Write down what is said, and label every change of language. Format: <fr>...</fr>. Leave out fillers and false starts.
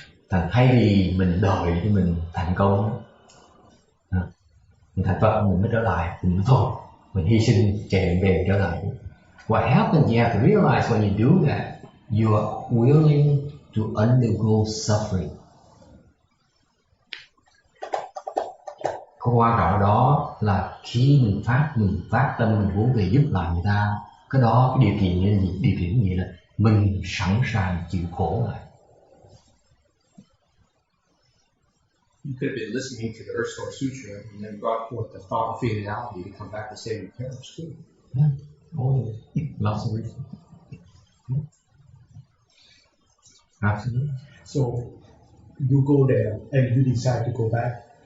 <vi>Thành thay vì mình đợi thì mình thành công, mình thành Phật mình mới trở lại, mình thôi mình hy sinh chạy về trở lại.</vi> <en>What happens, you have to realize when you do that, you are willing to undergo suffering.</en> <vi>Cái quan trọng đó là khi mình phát tâm mình muốn về giúp lại người ta, cái đó cái điều kiện như gì? Điều kiện như là mình sẵn sàng chịu khổ lại.</vi> <en>You could have been listening to the Earth Store Sutra and then brought forth the thought of finality to come back to save your parents too. Yeah. Oh, lots of reasons. Absolutely. So you go there and you decide to go back.</en>